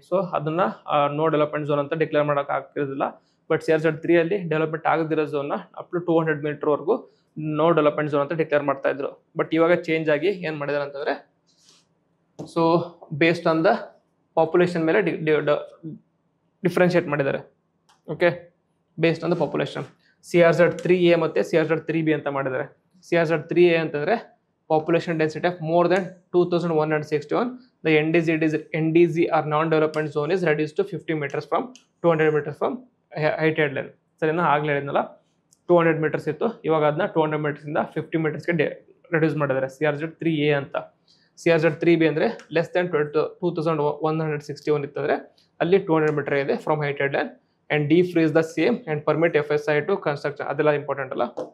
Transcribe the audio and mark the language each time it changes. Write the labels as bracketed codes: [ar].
[kn] So ಅದನ್ನ no development zone ಅಂತ declare ಮಾಡಕ್ ಆಗ್ತಿರೋದಿಲ್ಲ. ಬಟ್ CRZ 3 ಅಲ್ಲಿ development ಆಗದಿರೋ zone up to 200 metre ವರೆಗೂ ನೋ ಡೆವಲಪ್ಮೆಂಟ್ ಝೋನ್ ಅಂತ ಡಿಕ್ಲೇರ್ ಮಾಡ್ತಾ ಇದ್ರು. ಬಟ್ ಇವಾಗ ಚೇಂಜ್ ಆಗಿ ಏನ್ ಮಾಡಿದಾರೆ ಅಂತಂದ್ರೆ, so based on the population ಮೇಲೆ ಡಿಫ್ರೆನ್ಶಿಯೇಟ್ ಮಾಡಿದ್ದಾರೆ. Okay, based on the population CRZ 3A ಮತ್ತೆ CRZ 3B ಅಂತ ಮಾಡಿದ್ದಾರೆ. [en] CRZ 3A ಅಂತಂದ್ರೆ population density of more than 2161, the NDZ or non-development zone is reduced to 50 meters from 200 meters from high tide line. [kn] ಸರಿನಾ, ಆಗ್ಲೇ ಹೇಳಿದ್ನಲ್ಲ 200 meters ಇತ್ತು, ಇವಾಗ ಅದನ್ನ 200 meters ಇಂದ 50 metersಗೆ ರೆಡ್ಯೂಸ್ ಮಾಡಿದ್ದಾರೆ CRZ 3A ಅಂತ. [en] CRZ 3B ಅಂದ್ರೆ less than 2161 [kn] ಇತ್ತಂದ್ರೆ ಅಲ್ಲಿ [en] 200 meter ಇದೆ from high tide line, and defreeze the same and permit FSI to construction, [kn] ಅದೆಲ್ಲ ಇಂಪಾರ್ಟೆಂಟ್ ಅಲ್ಲ.